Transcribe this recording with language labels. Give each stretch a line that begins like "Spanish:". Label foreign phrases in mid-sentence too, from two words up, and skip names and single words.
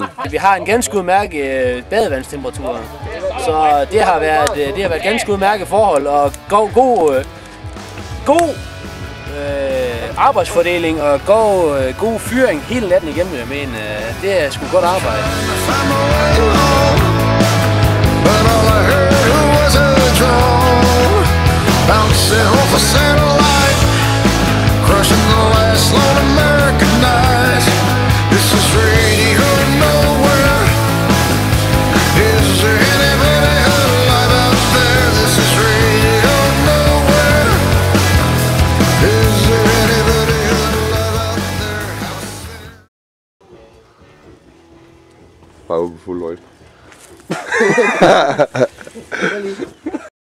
Danish: Vi har en ganske udmærket badevandstemperatur, så det har været ganske udmærket forhold og god arbejdsfordeling og god fyring hele natten igennem. Jeg mener, det er sgu godt arbejde.
English: But all I heard was a drone bouncing off a satellite, crushing the last lone American night. This is radio nowhere. Is there anybody alive out there? This is radio nowhere. Is there anybody alive out there?
Danish: Bare åben fuld øje.